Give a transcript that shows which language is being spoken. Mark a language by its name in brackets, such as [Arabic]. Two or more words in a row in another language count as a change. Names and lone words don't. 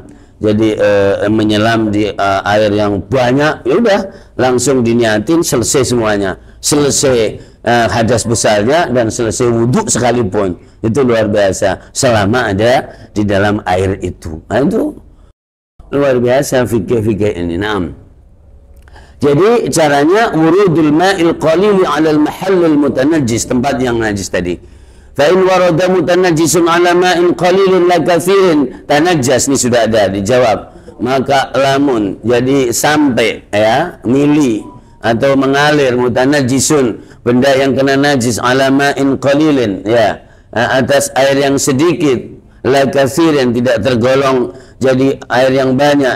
[Indonesian] Jadi menyelam di air yang banyak, ya udah langsung diniatin, selesai semuanya, selesai hadas besarnya dan selesai wudhu sekalipun, itu luar biasa selama ada di dalam air itu. Nah, itu luar biasa fikih-fikih ini. [Arabic] Naam. [Indonesian] Jadi caranya [Arabic] ورود الماء القليل على المحل المتنجس, [Indonesian] tempat yang najis tadi. [Arabic] فإن ورد متنجس على ماء قليل لا كثير تنجس, [Indonesian] ini sudah ada dijawab. Maka lamun jadi sampai ya mili atau mengalir mutanajjisun, benda yang kena najis, [Arabic] على ماء قليل, [Indonesian] ya atas air yang sedikit, [Arabic] لا كثير [Indonesian] tidak tergolong jadi air yang banyak.